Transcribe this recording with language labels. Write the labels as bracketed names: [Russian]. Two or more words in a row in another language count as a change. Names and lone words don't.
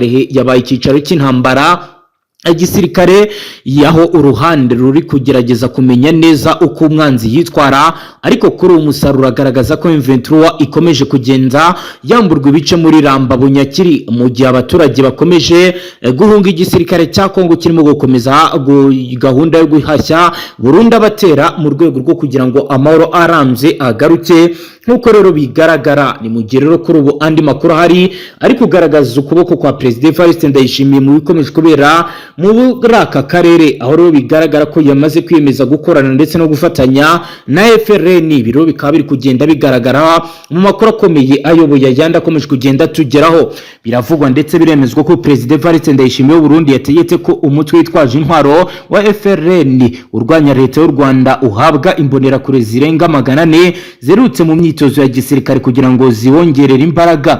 [Kinyarwanda] Karehe yabaye icyicaro cy'intambara igisirikare yaho uruhande ruri kugerageza kumenya neza uko umwanzi yitwara, ariko kuri uwo musaruro agaragaza ko M23 ikomeje kugenda yamburwa ibice muri Ramba Bunyakiri, mu gihe abaturage bakomeje guhunga igisirikare cya Kongo kirimo gukomeza gahunda yo guhashya Burundi abatera mu rwego rwo kugira ngo amahoro arambye agaruke. Nkuko rero bigaragara ni mu gihe rero kuri ubu andi makuru hari ari kugaragaza ukuboko kwa President Evariste Ndayishimiye mu bikomeje kubera muri aka karere, aho rero bigaragara ko yamaze kwiyemeza gukorana ndetse no gufatanya na FRN. Biro bikaba biri kugenda bigaragara mu makuru akomeye ayoboye ayandi akomeje kugenda tugeraho. Biravugwa ndetse biremezwa ko President Evariste Ndayishimiye w'u Burundi yategetse ko umutwe witwaje intwaro wa FRN urwanya leta y'u Rwanda uhabwa imbonera kure zirenga 400 zerutse mu myitozo ya gisirikare kugira ngo ziwongerere imbaraga.